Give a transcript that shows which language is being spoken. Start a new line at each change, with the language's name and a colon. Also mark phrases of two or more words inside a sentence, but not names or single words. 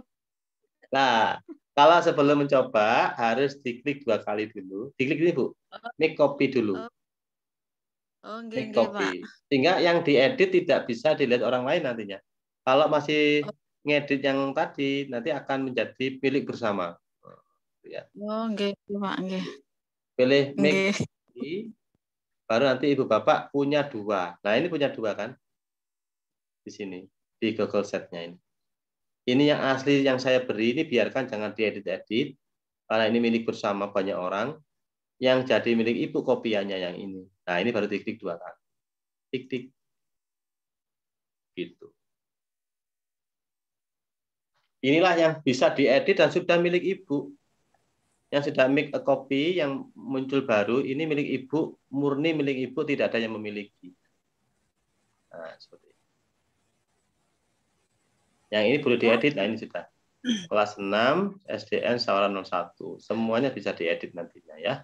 Indonesian: Nah, kalau sebelum mencoba harus diklik 2 kali dulu. Diklik ini, Bu. Ini copy dulu. Ini copy. Sehingga yang diedit tidak bisa dilihat orang lain nantinya. Kalau masih ngedit yang tadi, nanti akan menjadi milik bersama. Ya.
Javanese: Oh, nggih, Pak, nggih.
Indonesian: Pilih
English: make copy,
Indonesian: baru nanti Ibu Bapak punya 2. Nah, ini punya 2 kan? Di sini, di Google Set-nya ini. Ini yang asli yang saya beri, ini biarkan jangan diedit-edit, karena ini milik bersama banyak orang. Yang jadi milik Ibu kopiannya yang ini. Nah, ini baru diklik 2 kali. Tik-tik. Gitu. Inilah yang bisa diedit dan sudah milik Ibu. Yang sudah
English: make a copy,
Indonesian: yang muncul baru, ini milik Ibu, murni milik Ibu, tidak ada yang memiliki. Nah, seperti ini. Yang ini boleh diedit, nah ini sudah. Kelas 6, SDN Sawaran 01. Semuanya bisa diedit nantinya ya.